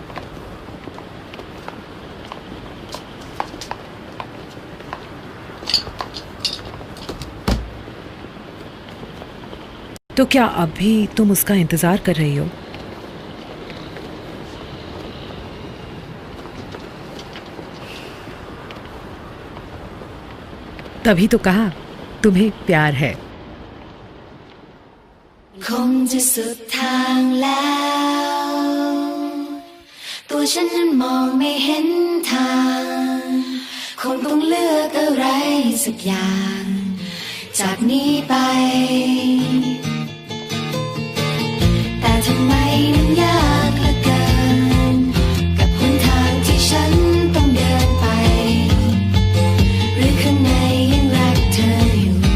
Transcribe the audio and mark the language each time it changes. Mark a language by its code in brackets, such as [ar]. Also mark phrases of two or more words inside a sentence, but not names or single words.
[hi] तो क्या अब भी तुम उसका इंतजार कर रही हो? तभी तो कहा तुम्हें प्यार है। [th] คงจะสุดทางแล้ว ตัวฉันนั้นมองไม่เห็นทาง คงต้องเลือกอะไรสักอย่าง จากนี้ไป แต่ทำไมนั้นยากเหลือเกิน กับหนทางที่ฉันต้องเดินไป หรือข้างในยังรักเธออยู่